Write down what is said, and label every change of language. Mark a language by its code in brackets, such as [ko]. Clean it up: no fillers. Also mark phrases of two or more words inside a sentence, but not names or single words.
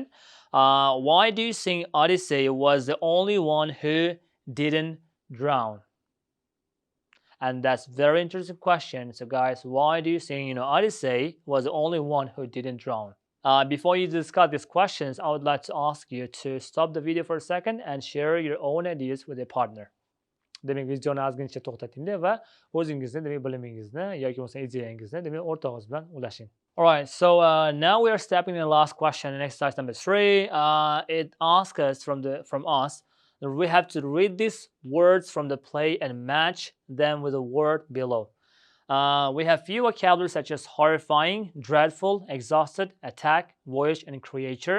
[en] Why do you think Odyssey was the only one who didn't drown? And that's very interesting question. So guys, why do you think Odyssey was the only one who didn't drown? Before you discuss these questions, I would like to ask you to stop the video for a second and share your own ideas with a partner. [uz] Demak, videoni ozgincha to'xtatinglar va o'zingizni demak bilimingizni yoki bo'lmasa ideyangizni demak o'rtog'ingiz bilan ulashing. [en] All right, so now we are stepping in the last question in exercise number 3. It asks us from us that we have to read these words from the play and match them with the word below. We have few vocabularies such as horrifying, dreadful, exhausted, attack, voyage, and creature.